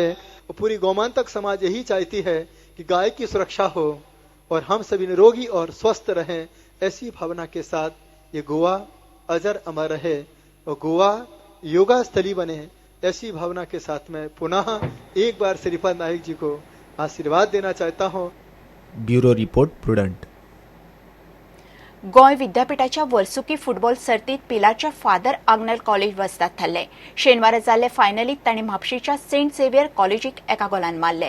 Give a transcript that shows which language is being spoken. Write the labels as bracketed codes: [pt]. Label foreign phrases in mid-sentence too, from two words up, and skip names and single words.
[hi] और पूरी गोमांतक समाज यही चाहती है कि गाय की सुरक्षा हो और हम सभी निरोगी और स्वस्थ रहें। ऐसी भावना के साथ ये गोवा अजर अमर रहे और गोवा योगा स्थली बने। ऐसी भावना के साथ मैं पुनः एक बार श्रीपाद नायक जी को आशीर्वाद देना चाहता हूं। [en] Bureau report Prudent. [kok] गोय विद्यापीठाच्या वर्सुकी फुटबॉल सर्तीत पिलारच्या फादर आग्नेल कॉलेज वस्ताद थारले। शेनवारा जाल्ले फायनलीत तांणी म्हापशेच्या सेंट झेवियर कॉलेजीक एका गोलान मारले।